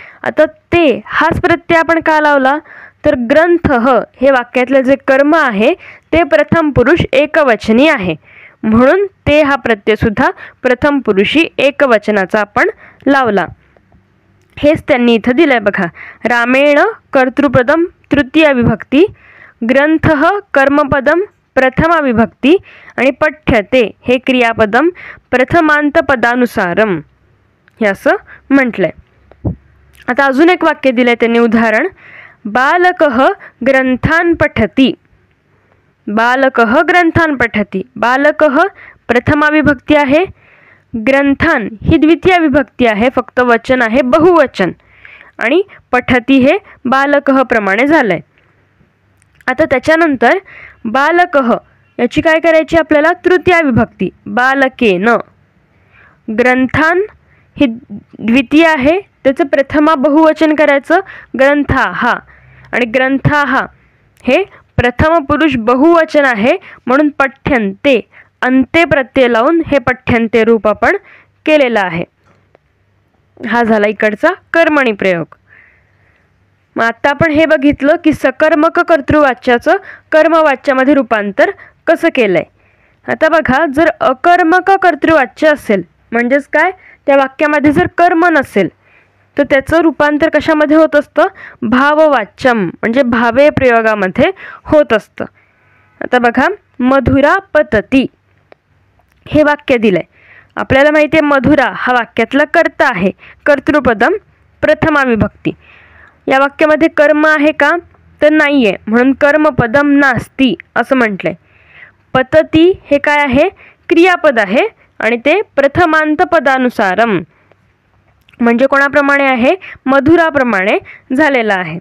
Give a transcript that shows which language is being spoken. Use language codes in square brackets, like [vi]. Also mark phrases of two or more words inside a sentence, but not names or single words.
[mr] आता ते हाच प्रत्यय आपण का लावला तर ग्रंथः हे वाक्यातलं जे कर्म आहे ते प्रथम पुरुष एकवचनी आहे, म्हणून ते हा प्रत्यय सुद्धा प्रथम पुरुषी एकवचनाचा आपण लावला. हेच त्यांनी इथं दिलंय बघा. [sa] रामेण कर्तृपदम तृतीय विभक्ती, ग्रंथः कर्मपदम प्रथमा विभक्ती आणि पठ्यते हे क्रियापदम प्रथमांत पदानुसारम [mr] हे असं म्हटलंय. आता अजून एक वाक्य दिलंय त्यांनी उदाहरण. [sa] बालकः ग्रंथान पठति. बालकः ग्रंथान पठति. [mr] बालकः प्रथमा विभक्ती आहे, ग्रंथान ही द्वितीय विभक्ती आहे, फक्त वचन आहे बहुवचन, आणि पठती हे बालकः प्रमाणे झालंय. आता त्याच्यानंतर बालकः याची काय करायची आपल्याला, तृतीय विभक्ती बालकेन. ग्रंथान ही द्वितीय आहे, त्याचं प्रथमा बहुवचन करायचं ग्रंथाः, आणि ग्रंथाः हे प्रथम पुरुष बहुवचन आहे, म्हणून पठ्यन्ते अंते प्रत्यय लावून हे पठ्यन्ते रूप आपण केलेलं आहे. हा झाला इकडचा कर्मणी प्रयोग. मग आता आपण हे बघितलं की सकर्मक कर्तृवाच्याचं कर्मवाच्यामध्ये रूपांतर कसं केलंय. आता बघा, जर अकर्मक कर्तृवाच्य असेल म्हणजेच काय, त्या वाक्यामध्ये जर कर्म नसेल तर त्याचं रूपांतर कशामध्ये होत असतं, भाववाच्यम म्हणजे भावे प्रयोगामध्ये होत असतं. आता बघा, [sa] मधुरा पतती [mr] हे वाक्य दिलंय. आपल्याला माहिती आहे मधुरा हा वाक्यातला कर्ता आहे, [sa] कर्तृपदम प्रथमा विभक्ती. [mr] या वाक्यामध्ये कर्म आहे का, तर नाही आहे, म्हणून [sa] कर्मपदम नास्ती [mr] असं म्हटलंय. पतती हे काय आहे, क्रियापद आहे आणि ते [sa] प्रथमांत पदानुसारम [mr] म्हणजे कोणाप्रमाणे आहे, मधुराप्रमाणे झालेलं आहे.